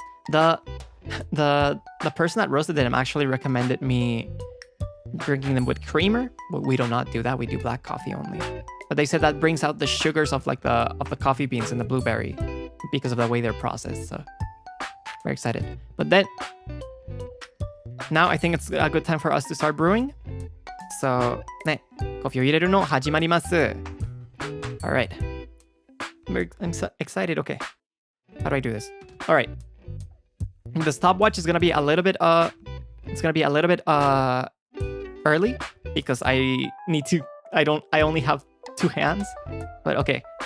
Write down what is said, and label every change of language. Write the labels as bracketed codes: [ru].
[en] The person that roasted them actually recommended me drinking them with creamer, but we do not do that. We do black coffee only. But they said that brings out the sugars of like the coffee beans and the blueberry because of the way they're processed. So very excited. But then now I think it's a good time for us to start brewing. [ja] So ね、コーヒーを入れるの始まります。 [en] Alright. I'm excited. Okay. How do I do this? Alright. The stopwatch is gonna be a little bit it's gonna be a little bit early because I only have 2 hands. But okay.